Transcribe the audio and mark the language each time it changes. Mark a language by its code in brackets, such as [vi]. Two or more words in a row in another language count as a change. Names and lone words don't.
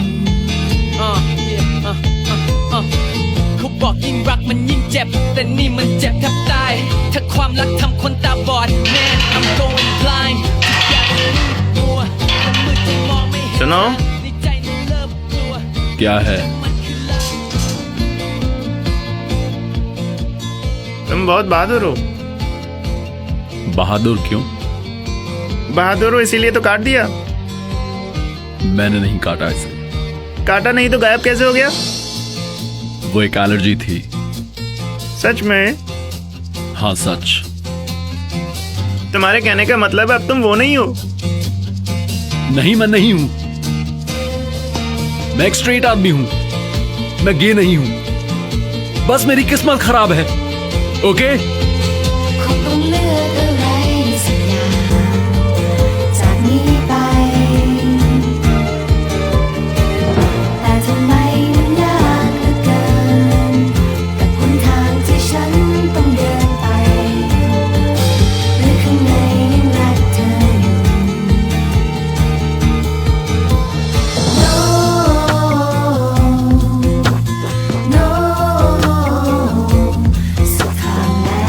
[th] เขาบอกยิ่งรักมันยิ่งเจ็บ แต่นี่มันเจ็บแทบตาย ถ้าความรักทำคนตาบอด [en] Man I'm going blind [th] ทุกอย่างมันมืดมัวมันมืดจนมองไม่เห็น [hi] सुनो [th] ในใจนั้นเริ่มกลัว [hi] क्या है? तुम बहुत बहादुर हो। बहादुर क्यों? बहादुर हो इसीलिए तो काट दिया। मैंने नहीं काटा इसे। काटा नहीं तो गायब कैसे हो गया? वो एक एलर्जी थी। सच में? हाँ सच। तुम्हारे कहने का मतलब है अब तुम वो नहीं हो। नहीं, मैं नहीं हूं। मैं एक स्ट्रेट आदमी हूं। मैं गे नहीं हूं। बस मेरी किस्मत खराब है। ओके? [th] คงต้องเลือกอะไรสักอย่างจากนี้ไป แต่ทำไมมันยากเหลือเกิน กับหนทางที่ฉันต้องเดินไป หรือข้างในยังรักเธออยู่ [en] No No [th] สุดทางแล้ว